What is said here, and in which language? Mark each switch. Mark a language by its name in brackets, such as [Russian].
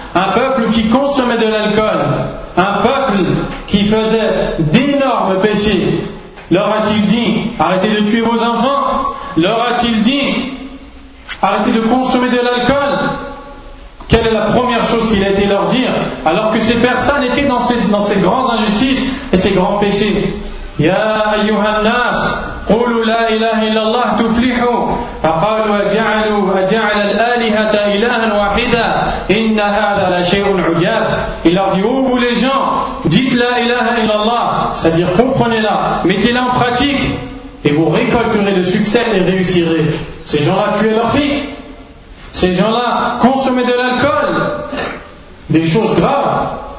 [French] Un peuple qui consommait de l'alcool, un peuple qui faisait d'énormes péchés. Leur a-t-il dit, arrêtez de tuer vos enfants? Leur a-t-il dit, arrêtez de consommer de l'alcool? Quelle est la première chose qu'il a été leur dire, alors que ces personnes étaient dans ces grandes injustices et ces grands péchés? [Arabic] Ya ayyuhan nas, قولوا لا إله إلا الله تفلحوا فقالوا أجعل الآلهة إلها واحدة إن هذا لشيء عجاب. [French] Il leur dit, oh vous les gens, dites la ilaha illallah, c'est-à-dire comprenez-la, mettez-la en pratique et vous récolterez le succès et réussirez. Ces gens-là tuaient leurs filles, ces gens-là consommaient de l'alcool, des choses graves.